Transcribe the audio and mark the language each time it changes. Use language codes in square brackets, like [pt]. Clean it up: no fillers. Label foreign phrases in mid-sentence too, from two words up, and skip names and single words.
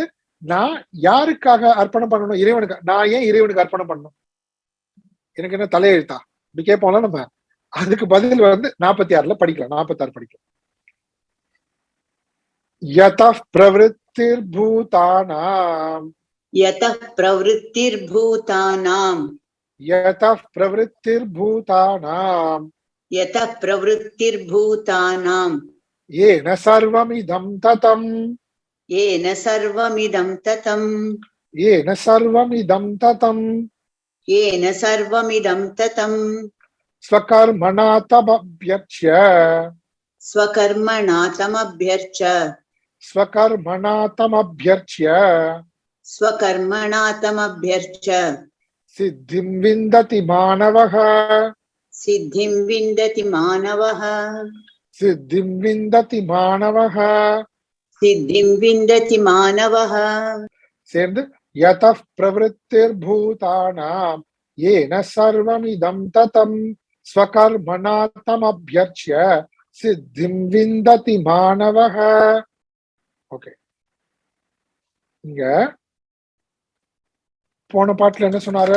[ta] நான் யாருக்காக அர்ப்பணம் பண்ணணும்? இறைவனுக்கு. நான் ஏன் இறைவனுக்கு அர்ப்பணம் பண்ணணும்? எனக்கு என்ன தலையெழுத்தா? இப்படி கேட்போம்ல நம்ம. அதுக்கு பதில் 46ல படிக்கலாம். 46 படிக்கலாம். [sa] यतः प्रवृत्तिर्भूतानां यतः प्रवृत्तिर्भूतानां यतः प्रवृत्तिर्भूतानां यतः प्रवृत्तिर्भूतानां येन सर्वमिदं ततं येन सर्वमिदं ततं येन सर्वमिदं ततं येन सर्वमिदं ततं स्वकर्मणा तमभ्यर्च्य स्वकर्मणा तमभ्यर्च्य स्वकर्मणा तमभ्यर्च्य स्वकर्मणा तमभ्यर्च्य सिद्धिं विन्दति मानवः सिद्धिं विन्दति मानवः सिद्धिं विन्दति मानवः सिद्धिं विन्दति मानवः சேர்ந்து यतः प्रवृत्तिर्भूतानां येन सर्वमिदं ततं स्वकर्मणा तमभ्यर्च्य सिद्धिं विन्दति मानवः. [ta] ஓகே, இங்க போன பாட்டுல என்ன சொன்னாரு?